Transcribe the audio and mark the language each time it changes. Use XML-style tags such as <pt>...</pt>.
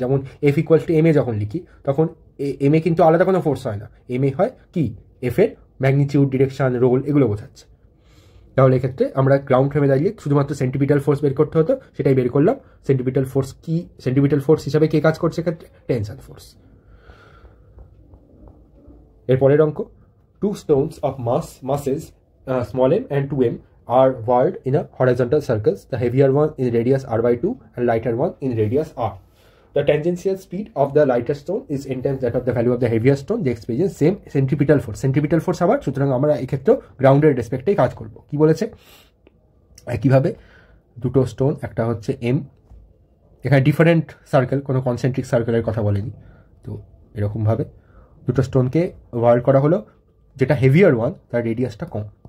<bn>যেমন F=ma যখন লিখি, তখন এম এ কিন্তু আলাদা কোনো ফোর্স হয় না, এম এ হয় কি এফ এর ম্যাগনিটিউড, ডিরেকশন, রোল এগুলো বোঝাচ্ছে। তাহলে এক্ষেত্রে আমরা গ্রাউন্ড ফ্রেমে দাঁড়িয়ে শুধুমাত্র সেন্টিপিটাল ফোর্স বের করতে হতো, সেটাই বের করলাম। সেন্টিপিটাল ফোর্স কি, সেন্টিপিটাল ফোর্স হিসাবে কে কাজ করছে এক্ষেত্রে? Tension force. এরপরের অঙ্ক,</bn> <en>2 stones of masses small m and 2m are whirled in a horizontal circles. The heavier one in radius r/2 and lighter one in radius r. The tangential speed of the lighter stone is n times that of the value of the heavier stone. They experience same centripetal force.</en> <bn>Centripetal force আবার, সুতরাং আমরা এক্ষেত্রে গ্রাউন্ডের রেসপেক্টেই কাজ করব। কি বলেছে? একইভাবে দুটো স্টোন, একটা হচ্ছে m, এখানে ডিফারেন্ট সার্কেল, কোনো কনসেন্ট্রিক সার্কেলের কথা বলেনি, তো এরকমভাবে দুটো স্টোনকে ওয়ার্ল্ড করা হলো, যেটা হেভিয়ার ওয়ান তার রেডিয়াসটা কম।</bn>